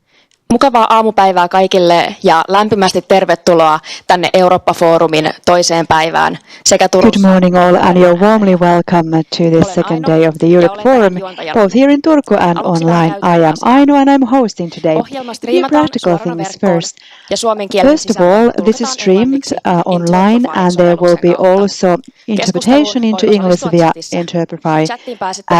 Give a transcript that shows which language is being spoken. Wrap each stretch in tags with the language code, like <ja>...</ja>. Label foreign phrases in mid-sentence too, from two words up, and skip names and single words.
<fi>Mukavaa aamupäivää kaikille ja lämpimästi tervetuloa tänne Eurooppa-foorumin toiseen päivään sekä</fi> <en>Good</en> <fi>Turussa.</fi> <en>morning all, and you're warmly welcome to this second day of the Europe Forum, both here in Turku and online. I am Aino and I'm hosting today. A few practical things first. First of all, this is streamed online and there will be also interpretation into English via Interpretify app.</en>